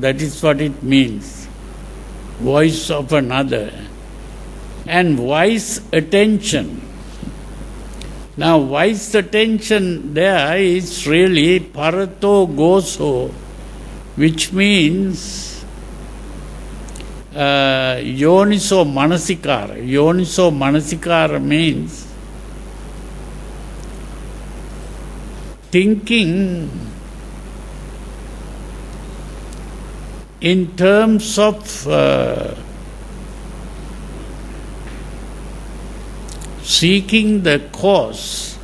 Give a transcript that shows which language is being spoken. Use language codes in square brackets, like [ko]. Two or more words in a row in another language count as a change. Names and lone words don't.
[en] That is what it means. Voice of another. And wise attention. Now, wise attention there is really [pi] parato goso, [en] which means [pi] yoniso manasikara. Yoniso manasikara [en] means thinking in terms of seeking the cause.